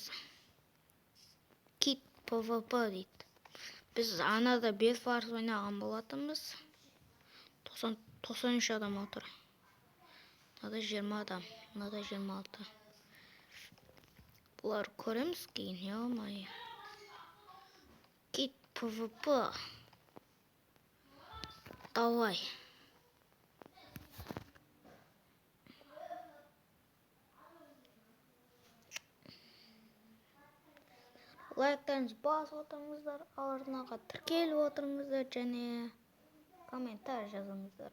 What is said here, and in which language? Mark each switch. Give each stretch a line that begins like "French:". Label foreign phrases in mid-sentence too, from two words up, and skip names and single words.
Kazakh: Кит PvP дейді. Біз анада 5 фарс ойнаған болатымыз. 93 адам отыр. Мынада 20 адам. Мынада 26. Бұлар көреміз кейін,
Russian: ё-мое.
Kazakh: Кит PvP. Давай. Лайктарыңыз басып отырыңыздар, арнаға тіркеліп отырыңыздар және комментарий жазыңыздар.